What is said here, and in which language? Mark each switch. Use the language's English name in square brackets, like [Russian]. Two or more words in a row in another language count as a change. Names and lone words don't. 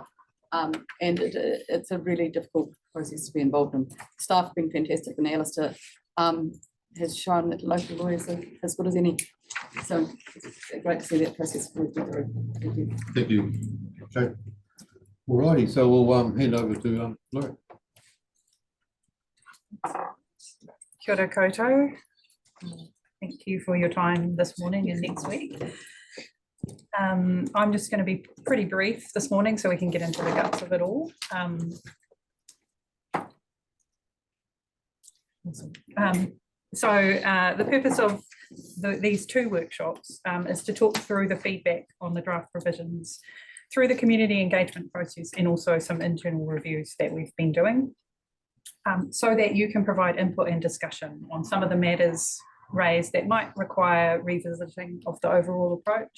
[English] And it's a really difficult process to be involved in. Staff have been fantastic, and Alistair has shown that local lawyers are as good as any. So it's great to see that process through. Thank you. Thank you. Okay. All righty, so we'll hand over to Laurie. [Māori] Kia ora koutou. [English] Thank you for your time this morning and next week. I'm just going to be pretty brief this morning so we can get into the guts of it all. The purpose of these 2 workshops is to talk through the feedback on the draft provisions through the community engagement process and also some internal reviews that we've been doing, so that you can provide input and discussion on some of the matters raised that might require revisiting of the overall approach.